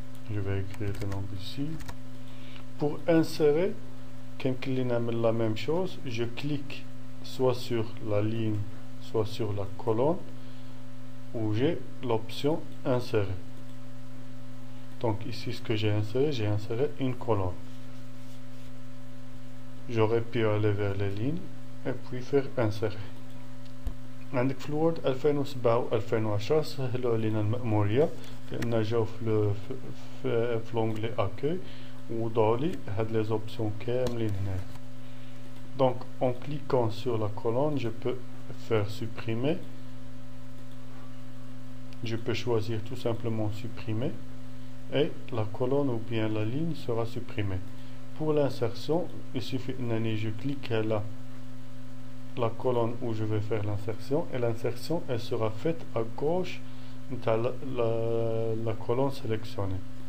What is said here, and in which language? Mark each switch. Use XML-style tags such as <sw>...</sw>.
<fr>Je vais écrire le nom ici. Pour insérer, la même chose, je clique soit sur la ligne, soit sur la colonne, où j'ai l'option insérer. Donc ici, ce que j'ai inséré une colonne. J'aurais pu aller vers les lignes et puis faire insérer.</fr> <ar>عندك في الوورد 2007 و 2010 سهلوا علينا المأمورية لأن جاو في لونغلي أكوي ووضعوا لي هاد لي زوبسيون كاملين هنا.</ar> <fr>Donc en cliquant sur la colonne, je peux faire supprimer. Je peux choisir tout simplement supprimer et la colonne ou bien la ligne sera supprimée. Pour l'insertion, il suffit que je clique là la colonne où je vais faire l'insertion et l'insertion elle sera faite à gauche de la colonne sélectionnée.</fr>